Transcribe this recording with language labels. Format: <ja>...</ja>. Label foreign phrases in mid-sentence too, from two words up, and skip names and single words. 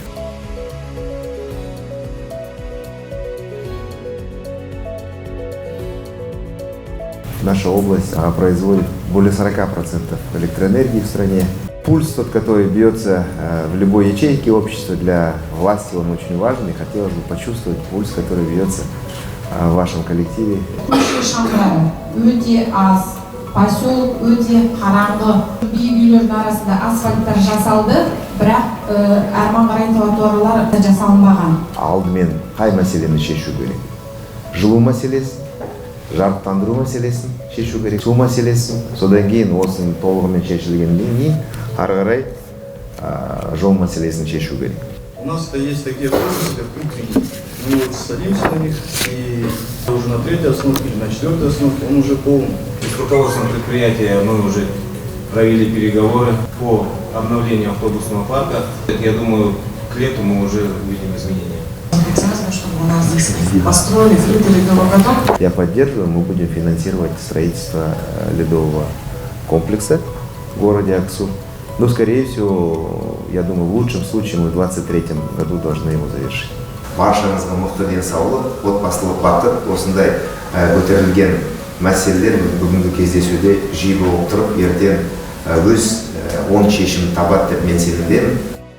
<ru>Наша область производит более 40% электроэнергии в стране. Пульс, тот, который бьется в любой ячейке общества, для власти он очень важен, и хотелось бы почувствовать пульс, который бьется в вашем коллективе.</ru> <kk>Поселок өте қараңғы. Биік үйлердің арасында асфальттар жасалды, бірақ арман қарай тротуарлар жасалынбаған. Алдымен қай мәселені шешу керек? Жылу мәселесін, жарықтандыру мәселесін шешу керек, су мәселесін, содан кейін осының толығымен шешілгеннен кейін ары қарай жол мәселесін шешу керек.</kk> <ru>У нас есть такие вопросы, как внутренние. Мы вот садимся на них, и уже на 3-й остановке или на 4-й остановке он уже полный. С руководством предприятия мы уже провели переговоры по обновлению автобусного парка. Я думаю, к лету мы уже увидим изменения. Чтобы у нас здесь построили открытый ледовый каток. Я поддерживаю, мы будем финансировать строительство ледового комплекса в городе Аксу. Но, скорее всего, я думаю, в лучшем случае мы в 2023 году должны его завершить.</ru> <kk>Баршаңызға мықты денсаулық, отбасылық бақыт, осындай көтерілген мәселелер бүгінгі кездесуде жиі болып тұрып, ертең өз оң шешімін табады деп мен сенемін.</kk>